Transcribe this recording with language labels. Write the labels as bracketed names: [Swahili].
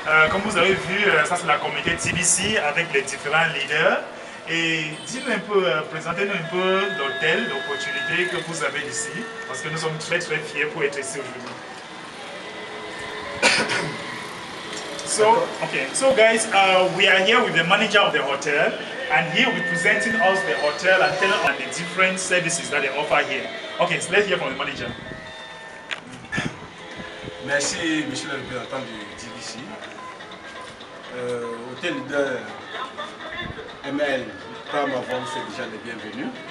[French] Comme vous avez vu, ça c'est la communauté TBC avec les différents leaders. Et dites-nous un peu, présentez-nous un peu l'hôtel, l'opportunité que vous avez ici, parce que nous sommes très très fiers pour être ici aujourd'hui. [English] So guys, we are here with the manager of the hotel, and he will be presenting us the hotel and telling us the different services that they offer here. Okay, so let's hear from the manager. [French] Merci monsieur le représentant du TBC. Hôtel de ML, comme avant, vous êtes déjà les bienvenus.